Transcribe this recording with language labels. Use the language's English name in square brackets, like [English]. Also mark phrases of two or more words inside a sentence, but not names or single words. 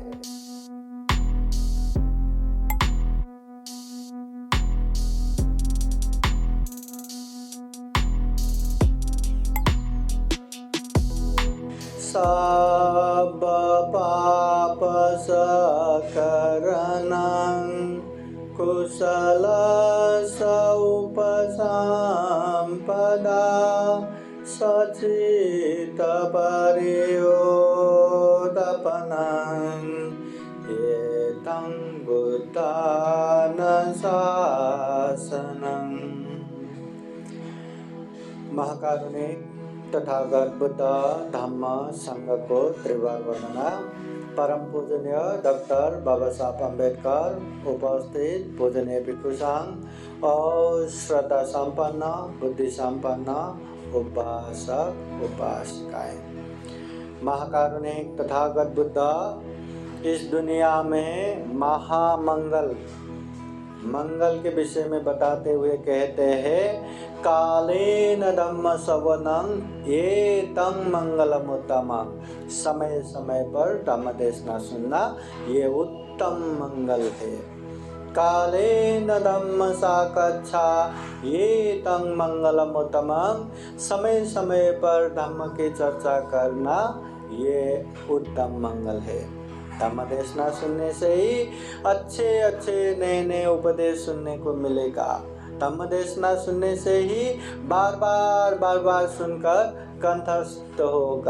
[Pali] सब पाप सकरणं कुशल उपसंपदा सचित परियोदपनं एतं बुद्धानुशासनं। [Hindi] महाकारुणिक तथागत बुद्ध धम्म संघ को त्रिवार वर्णना। परम पूजनीय डॉक्टर बाबा साहब अम्बेडकर, उपस्थित पूजनीय भिक्षु संघ और श्रद्धा संपन्न बुद्धि संपन्न उपासक उपासिकाएं। महाकारुणिक तथागत बुद्ध इस दुनिया में मंगल के विषय में बताते हुए कहते हैं, [Pali] कालेन धम्म श्रवणं एतं मंगलमुत्तमं। [Hindi] समय समय पर धम्म देशना सुनना ये उत्तम मंगल है। [Pali] कालेन धम्म साकच्छा एतं मंगलमुत्तमं। [Hindi] समय समय पर धम्म की चर्चा करना ये उत्तम मंगल है। धम्म देशना सुनने से ही अच्छे नए उपदेश सुनने को मिलेगा। धम्म देशना सुनने से ही बार बार सुनकर कंठस्थ होगा।